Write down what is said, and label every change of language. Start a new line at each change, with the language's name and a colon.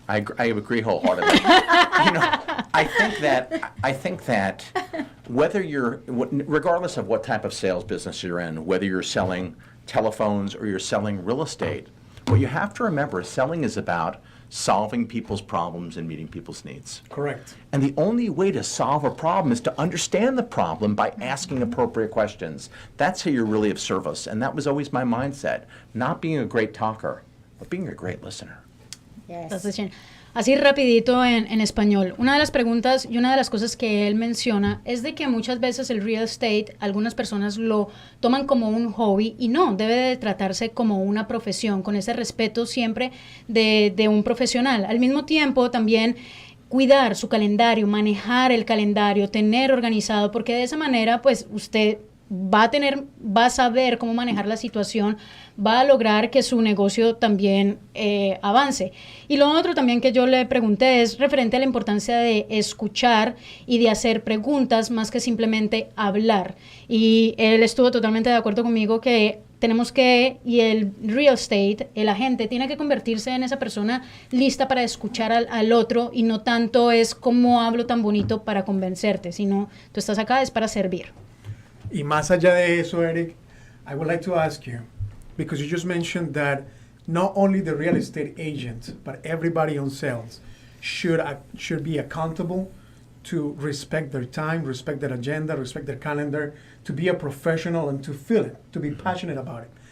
English: I agree wholeheartedly. You know, I think that whether regardless of what type of sales business you're in, whether you're selling telephones or you're selling real estate, what you have to remember is selling is about solving people's problems and meeting people's needs. Correct. And the only way to solve a problem is to understand the problem by asking appropriate questions. That's how you're really of service. And that was always my mindset. Not being a great talker, but being a great listener. Yes.
Spanish: Entonces, así rapidito en español. Una de las preguntas y una de las cosas que él menciona es de que muchas veces el real estate, algunas personas lo toman como un hobby y no, debe de tratarse como una profesión, con ese respeto siempre de un profesional. Al mismo tiempo también cuidar su calendario, manejar el calendario, tener organizado, porque de esa manera pues usted va a saber cómo manejar la situación, va a lograr que su negocio también avance. Y lo otro también que yo le pregunté es referente a la importancia de escuchar y de hacer preguntas más que simplemente hablar. Y él estuvo totalmente de acuerdo conmigo que tenemos que, y el real estate, el agente, tiene que convertirse en esa persona lista para escuchar al otro y no tanto es cómo hablo tan bonito para convencerte, sino tú estás acá es para servir. Y más allá de eso,
English: Eric, I would like to ask you, because you just mentioned that not only the real estate agent, but everybody on sales should be accountable to respect their time, respect their agenda, respect their calendar, to be a professional and to feel it, to be passionate about it.